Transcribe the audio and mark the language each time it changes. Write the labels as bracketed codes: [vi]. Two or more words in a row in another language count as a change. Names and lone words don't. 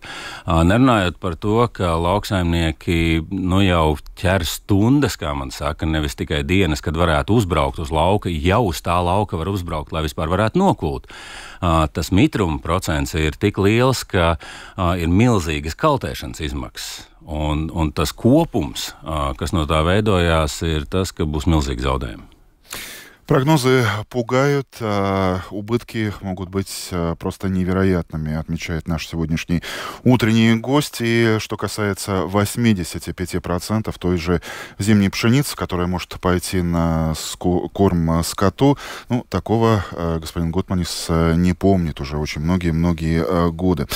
[lv] Nerunājot par to, ka lauksaimnieki jau ķer stundas, kā man saka, nevis tikai dienas, kad varētu uzbraukt uz lauka, jau uz tā lauka var uzbraukt, lai vispār varētu nokūt. Tas mitruma procents ir tik liels, ka ir milzīgas kaltēšanas izmaksas. Un tas kopums, kas no tā veidojās, ir tas, ka būs milzīgi zaudējumi. [ru] Прогнозы пугают, а убытки могут быть просто невероятными, отмечает наш сегодняшний утренний гость. И что касается 85% той же зимней пшеницы, которая может пойти на корм скоту, такого господин Гутманис не помнит уже очень многие годы.